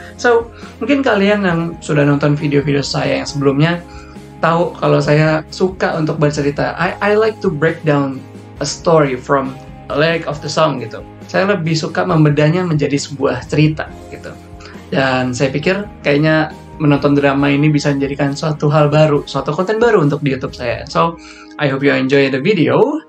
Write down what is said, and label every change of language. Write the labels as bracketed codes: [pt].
[id] So, mungkin kalian yang sudah nonton video-video saya yang sebelumnya tahu kalau saya suka untuk bercerita. [en] I like to break down a story from a lyric of the song gitu. [id] Saya lebih suka membedahnya menjadi sebuah cerita gitu. Dan saya pikir kayaknya menonton drama ini bisa menjadikan suatu hal baru, suatu konten baru untuk di YouTube saya. [en] So, I hope you enjoy the video.